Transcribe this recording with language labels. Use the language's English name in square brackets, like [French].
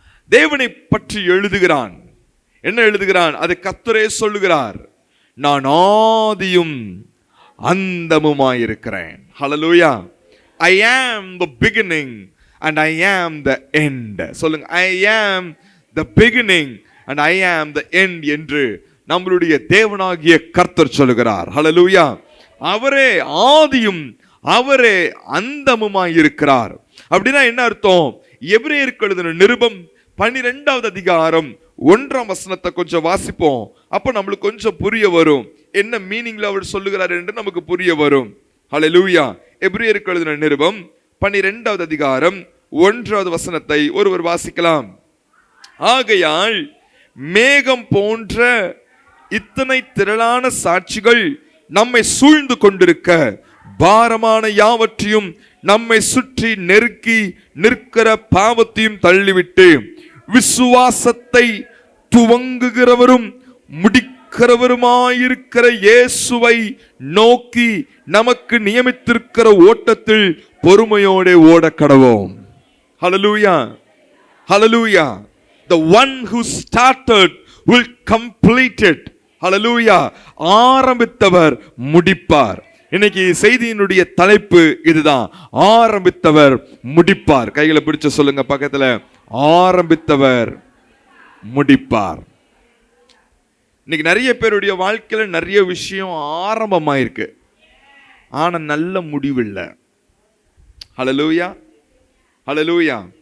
[Tamil] தேவனை பற்றி எழுதுகிறான். என்ன எழுதுகிறான்? அதை கர்த்தரே சொல்லுகிறார், நான் ஆதியும் அந்தமுமாயிருக்கிறேன். ஹல்லேலூயா. [English] I am the beginning and I am the end. [Tamil] சொல்லுங்க, [English] I am the beginning and I am the end [Tamil] என்று நம்மளுடைய தேவனாகிய கர்த்தர் சொல்லுகிறார். ஹல்லேலூயா. அவரே ஆதியும் அவரே அந்தமுமாய் இருக்கிறார். அப்படின்னா என்ன அர்த்தம்? எபிரேயருக்கு எழுதின நிருபம் 12வது அதிகாரம் 1ஆம் வசனத்தை கொஞ்சம் வாசிப்போம். அப்ப நம்மளுக்கு கொஞ்சம் புரிய வரும், என்ன மீனிங்ல அவர் சொல்லுகிறார் என்று நமக்கு புரிய வரும். ஹல்லேலூயா. எபிரேயருக்கு எழுதின நிருபம் 12வது அதிகாரம் 1வது வசனத்தை ஒருவர் வாசிக்கலாம். ஆகையால் மேகம் போன்ற இத்தனை திரளான சாட்சிகள் நம்மை சூழ்ந்து கொண்டிருக்க, பாரமான யாவற்றையும் நம்மை சுற்றி நெருக்கி நிற்கிற பாவத்தையும் தள்ளிவிட்டு, விசுவாசத்தை துவங்குகிறவரும் முடிக்கிறவருமாயிருக்கிற இயேசுவை நோக்கி நமக்கு நியமித்திருக்கிற ஓட்டத்தில் பொறுமையோடு ஓட கடவோம். ஹல்லேலூயா. ஹல்லேலூயா. [English] The one who started will complete it. [Tamil] ஹல்லேலூயா. ஆரம்பித்தவர் முடிப்பார். இன்னைக்கு செய்தியினுடைய தலைப்பு இதுதான், ஆரம்பித்தவர் முடிப்பார். கைகளை பிடிச்சு சொல்லுங்க பக்கத்துல, ஆரம்பித்தவர் முடிப்பார். இன்னைக்கு நிறைய பேருடைய வாழ்க்கையில நிறைய விஷயம் ஆரம்பமாயிருக்கு, ஆனா நல்ல முடிவில்லை. ஹல்லேலூயா. ஹல்லேலூயா.